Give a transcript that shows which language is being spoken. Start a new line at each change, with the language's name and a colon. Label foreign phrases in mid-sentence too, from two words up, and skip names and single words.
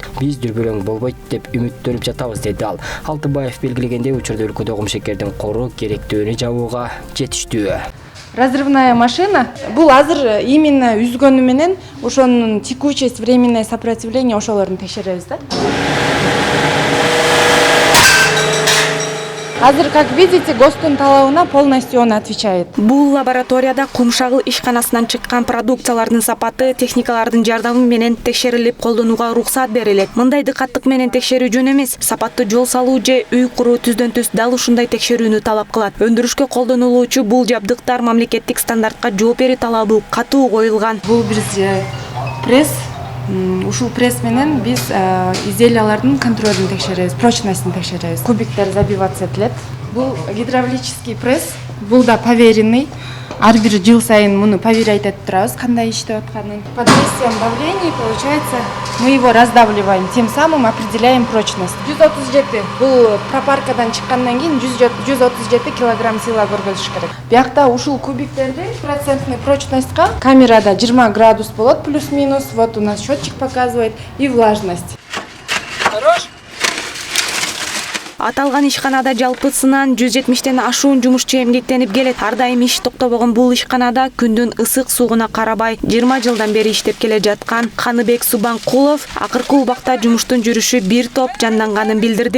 Kyrgyz: Биз дүрбөлөң болбойт деп үмүттөнүп жатабыз, деди ал. Алтыбаев белгилегендей, учурда өлкөдө кумшекердин кору керектөөнү жабууга жетиштүү.
Russian: разрывная машина.
Kyrgyz: Бул азыр именно үзгөнү менен ошонун текучесть,
Russian: временное сопротивление
Kyrgyz: ошолорун текшеребиз да. Азыр,
Russian: как видите,
Kyrgyz: ГОСТун талабына
Russian: полностью он отвечает.
Kyrgyz: Бул лабораторияда Кумшагыл ишканасынан чыккан продукциялардын сапаты техникалардын жардамы менен текшерилип колдонууга уруксат берилет. Мындай дыкаттык менен текшерүү жөн эмес. Сапаттуу жол салуу же үй куруу түздөн түз дал ушундай текшерүүнү талап кылат. Өндүрүшкө колдонулуучу бул жабдыктар мамлекеттик стандартка жооп берүү талабы катуу коюлган. Бул бизде пресс. Ушул пресс менен биз изделиялардын контролун текшеребиз, прочностун текшеребиз. Кубиктер забиваться этилет. Бул гидравлический пресс, бул да поверенный. Ар бир жыл сайын муну проверять этип турабыз, кандай иштеп атканын.
Russian: Под действием давления, получается, мы его раздавливаем, тем самым определяем прочность.
Kyrgyz: 137 бул пропаркадан чыккандан кийин 137 килограмм сила көргөзүш керек. Биякта ушул кубиктерди
Russian: процентный прочностька
Kyrgyz: камерада 20 градус болот плюс-минус.
Russian: Вот у нас счетчик показывает и влажность. Хорош.
Kyrgyz: Аталган ишканада жалпысынан 170тен ашуун жумушчу эмгектенип келет. Ар дайым иш токтобогон бул ишканада күндүн ысык суугуна карабай 20 жылдан бери иштеп келе жаткан Каныбек Субанкулов акыркы убакта жумуштун жүрүшү бир топ жанданганын билдирди.